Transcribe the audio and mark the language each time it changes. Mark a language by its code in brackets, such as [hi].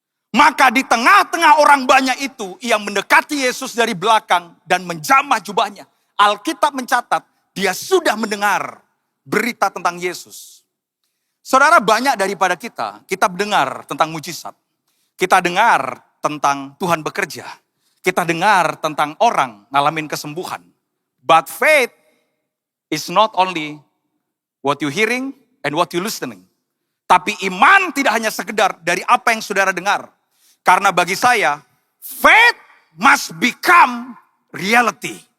[id] Maka di tengah-tengah orang banyak itu, ia mendekati Yesus dari belakang dan menjamah jubahnya. Alkitab mencatat, dia sudah mendengar berita tentang Yesus. Saudara, banyak daripada kita mendengar tentang mujizat. Kita dengar tentang Tuhan bekerja. Kita dengar tentang orang ngalamin kesembuhan. [en] But faith is not only what you hearing and what you listening. [id] Tapi iman tidak hanya sekedar dari apa yang saudara dengar. Karena bagi saya, [en] faith must become reality.